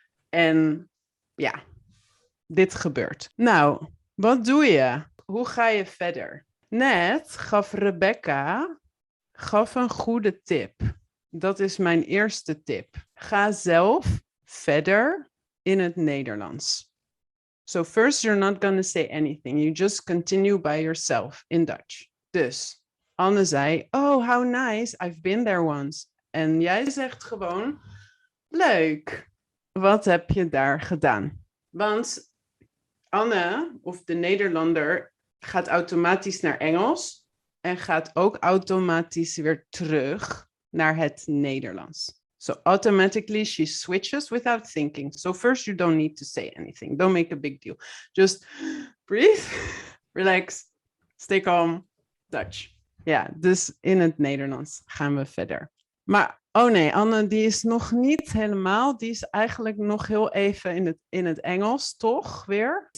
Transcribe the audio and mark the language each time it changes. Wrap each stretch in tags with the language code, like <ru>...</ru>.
<nl>En ja, dit gebeurt. Nou, wat doe je? Hoe ga je verder? Net gaf Rebecca een goede tip. Dat is mijn eerste tip. Ga zelf verder in het Nederlands.</nl> <en>So first you're not going to say anything. You just continue by yourself in Dutch.</en> <nl>Dus Anne zei,</nl> <en>oh, how nice. I've been there once.</en> <nl>En jij zegt gewoon, leuk. Wat heb je daar gedaan? Want Anne, of de Nederlander, gaat automatisch naar Engels. En gaat ook automatisch weer terug naar het Nederlands.</nl> <en>So automatically she switches without thinking. So first you don't need to say anything. Don't make a big deal. Just breathe, relax, stay calm, Dutch.</en> <nl>Ja, dus in het Nederlands gaan we verder. Maar, oh nee, Anne, die is nog niet helemaal. Die is eigenlijk nog heel even in het Engels, toch weer?</nl>